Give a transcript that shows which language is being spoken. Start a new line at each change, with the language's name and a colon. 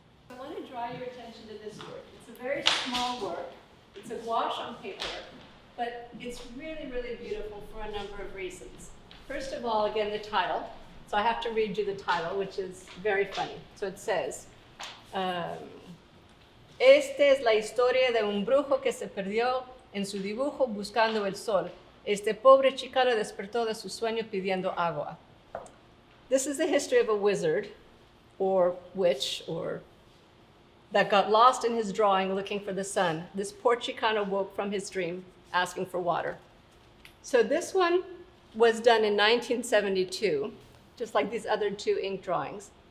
English: I want to draw your attention to this work. It's a very small work. It's a gouache on paper, but it's really, really beautiful for a number of reasons. First of all, again, the title. So I have to read you the title, which is very funny. So it says,
Spanish: Esta es la historia de un brujo que se perdió en su dibujo buscando el sol. Este pobre chicano despertó de su sueño pidiendo agua.
English: This is the history of a wizard, or witch, or that got lost in his drawing looking for the sun. This poor Chicano woke from his dream asking for water. So this one was done in 1972, just like these other two ink drawings.